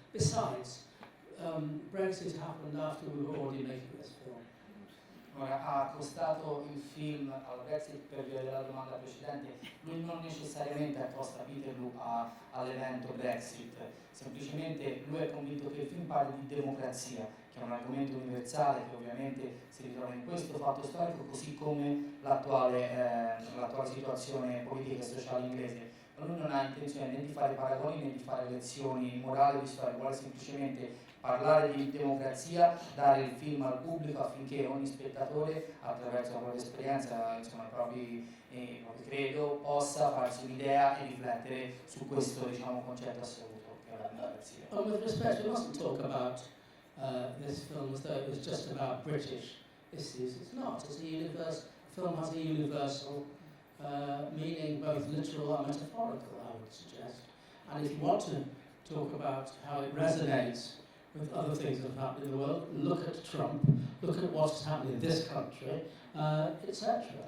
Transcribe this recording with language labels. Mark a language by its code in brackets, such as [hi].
[en] Besides, Brexit happened after we were already making this film. [it] Ora, ha accostato il film al Brexit per via della domanda precedente. Lui non necessariamente accosta Peterloo all'evento Brexit, semplicemente lui è convinto che il film parli di democrazia, che è un argomento universale che ovviamente si ritrova in questo fatto storico, così come l'attuale situazione politica e sociale inglese. Ma lui non ha intenzione né di fare paragoni né di fare lezioni morali o di storia, vuole semplicemente parlare di democrazia, dare il film al pubblico affinché ogni spettatore, attraverso la propria esperienza, insomma, il proprio credo, possa farsi un'idea e riflettere su questo, diciamo, concetto assoluto che è la democrazia. [en] With respect, we mustn't talk about this film as though it was just about British issues. It's not. It's a universe. The film has a universal meaning, both literal and metaphorical, I would suggest. And if you want to talk about how it resonates with other things that have happened in the world, look at Trump, look at what's happening in this country, etc.